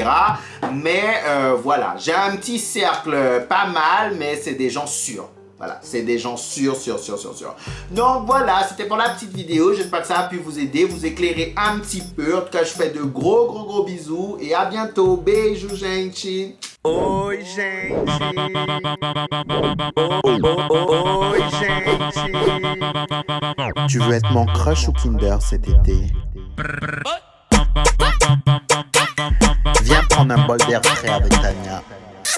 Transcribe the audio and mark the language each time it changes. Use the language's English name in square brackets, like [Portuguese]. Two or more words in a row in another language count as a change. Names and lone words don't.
[French] Mais voilà, j'ai un petit cercle pas mal, mais c'est des gens sûrs. Voilà, c'est des gens sûrs. Donc voilà, c'était pour la petite vidéo. J'espère que ça a pu vous aider, vous éclairer un petit peu. En tout cas, je fais de gros bisous et à bientôt. [Portuguese] Beijo, gente. Oi, gente. Oi, gente. [French] Tu veux être mon crush ou Kinder cet été? Viens prendre un bol d'air frais avec Tania.